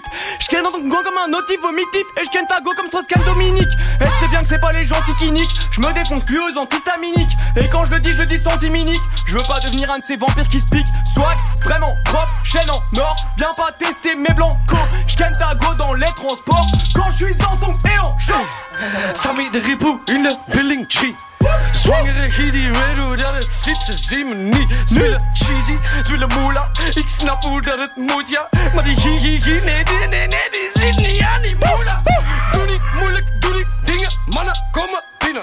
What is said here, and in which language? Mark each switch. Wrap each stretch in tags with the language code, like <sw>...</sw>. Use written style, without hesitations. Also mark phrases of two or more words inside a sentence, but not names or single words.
<fr>Je ken dans ton gang comme un notif vomitif. Et je ken ta go comme Strauss-Kahn Dominique. Et tu sais bien que c'est pas les gentils qui niquent. Je me défonce plus aux antihistaminiques. Et quand je le dis centiminique. Je veux pas devenir un de ces vampires qui se piquent. Swag, vraiment propre, chaîne en or. Viens pas tester mes blancos. Je ken ta go dans les transports. Quand je suis en ton et en chaud.</fr> <nl>Sammy de Ripou in de building G. Zwangere G die weet hoe dat het zit, ze zien me niet. Ze willen cheesy, ze willen moela. Ik snap hoe dat het moet, ja. Maar die nee, die zit niet aan die moela. Doe niet moeilijk, doe die dingen, mannen komen binnen.</nl>